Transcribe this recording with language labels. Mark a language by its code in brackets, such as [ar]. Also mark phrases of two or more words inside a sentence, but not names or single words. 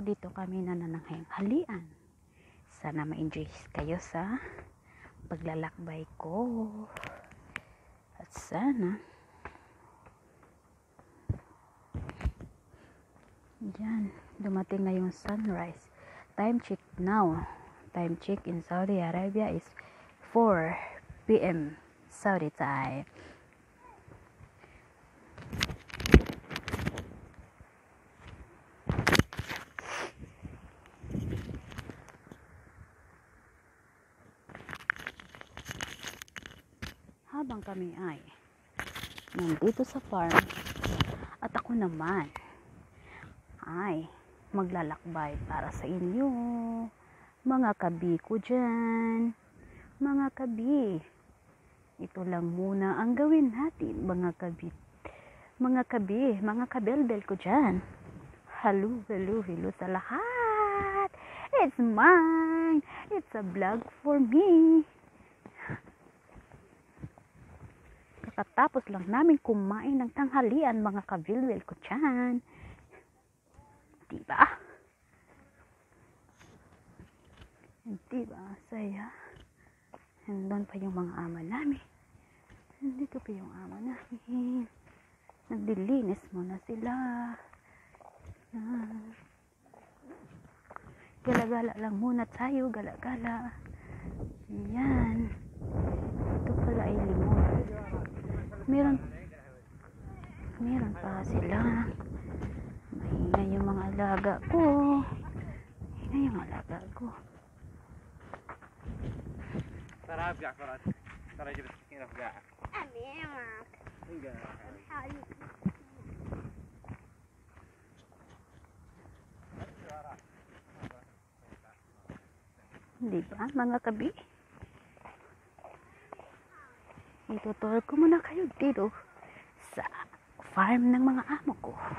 [tl] Dito kami nanananghalian. Sana ma-enjoy kayo sa paglalakbay ko. At sana yan, dumating na yung sunrise. [en] Time check now. Time check in Saudi Arabia is 4 p.m. Saudi time. [tl] Habang kami ay nandito sa farm at ako naman ay maglalakbay para sa inyo, mga kabi ko dyan. Mga kabi, ito lang muna ang gawin natin, mga kabi, mga kabelbel ko dyan. Hello sa lahat. [en] It's mine. It's a vlog for me. [tl] Katapos lang namin kumain ng tanghalian, mga kabilwil ko dyan. Diba? Saya. Nandun pa yung mga ama namin. Nandito pa yung ama namin. Nagdilinis muna sila. Gala-gala lang muna tayo. Gala-gala. Yan. Ito pala ay limon. Meron pa sila. Maingay yung mga alaga ko. [ar] ترى ابقع فرات ترى جبت سكينه ابقع أمامك [tl] diba mga kabi? Itutur ko muna kayo dito sa farm ng mga amo ko.